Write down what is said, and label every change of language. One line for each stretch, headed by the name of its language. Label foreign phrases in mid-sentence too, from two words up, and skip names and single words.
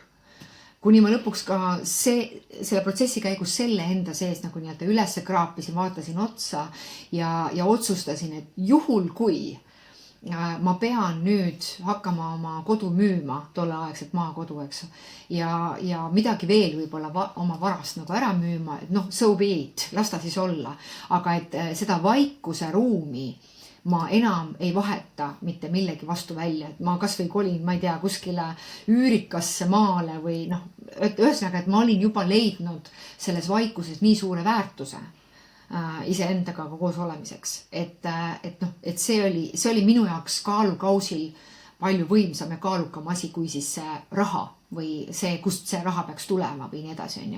Estonian: Kuni ma lõpuks ka selle protsessi käigus selle enda sees nagu nii-öelda ülesse kraapisin, vaatasin otsa ja otsustasin, et juhul kui ma pean nüüd hakkama oma kodu müüma, tolleaegset maakodu, eks, ja midagi veel võib-olla oma varast nagu ära müüma, et noh,
English: so be it,
Estonian: las ta siis olla. Aga et seda vaikuse ruumi ma enam ei vaheta mitte millegi vastu välja, et ma kas või kolin, ma ei tea, kuskile üürikasse maale või noh, ühesõnaga, et ma olin juba leidnud selles vaikuses nii suure väärtuse iseendaga koos olemiseks, et noh, et see oli minu jaoks kaalukausil palju võimsam ja kaalukam asi kui siis see raha või see, kust see raha peaks tulema või nii edasi, on ju.